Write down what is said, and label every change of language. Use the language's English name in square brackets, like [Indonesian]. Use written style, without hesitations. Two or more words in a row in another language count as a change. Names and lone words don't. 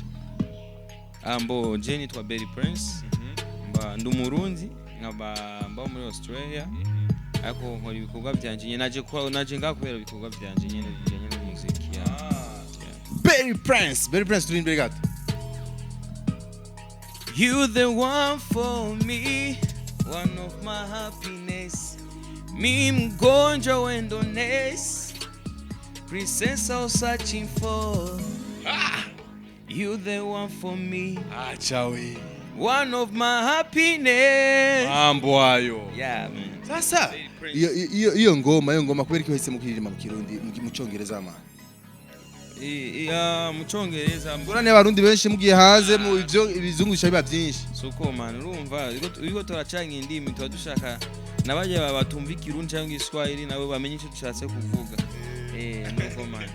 [Rundi] ambo je nitwa Berry Prince ndumurundi ngaba muri Australia ako nkora ibikorwa byanje nyene naje ngakubera ibikorwa byanje nyene bijanye n'umuziki Berry Prince turi imbere gato [English] You the one for me one of my happiness [Swahili] mi mgonjwa [English] wendoness princess I was searching for You the one for me [Swahili] chawe [English] one of my happiness [Swahili] mambo hayo [English] yeah man [Rundi] sasa iyo ngoma kubera ko hise mu kiririmba mu Kirundi mu Cyongereza man mu Cyongereza mbona abarundi benshi mugiye hanze mu ivyo ibizungusha biba byinshi suko man urumva iko turacanga indimi tuba dushaka nabaje batumva Kirundi cyangwa Igiswahili nabo bamenye icyo dushatse kuvuga nuko man